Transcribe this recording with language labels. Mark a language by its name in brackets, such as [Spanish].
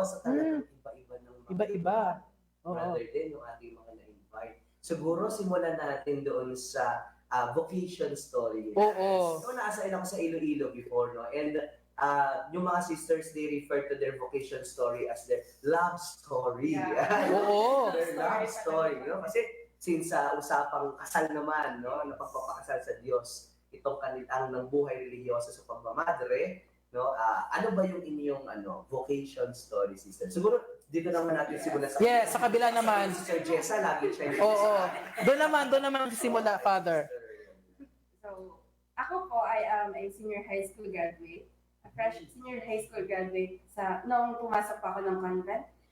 [Filipino] So talagang iba-iba ng mga Iba-iba. Oo. brother din yung ating mga na-invite. Siguro simulan natin doon sa vocation story. Oo. So nasa ako sa Iloilo before, no? [English] And [Filipino] yung mga [English] sisters, they refer to their vocation story as their love story. Yeah. [Filipino] Oo. [English] Their love story, no? [Filipino] Kasi since usapang kasal naman, no? Napagpapakasal sa Diyos, itong kanilang ng buhay religyoso sa pagmamadre, no? Ano ba yung inyong vocation story, sister? Siguro dito naman natin simulan sa Yes, sa kabila naman. Sister Jessa, lagi siya yung Oo. Doon naman simula, Father. [English] So, [Filipino] ako po, [English] I am a senior high school graduate. A fresh senior high school graduate [Filipino] noong pumasok pa ako ng [English] convent.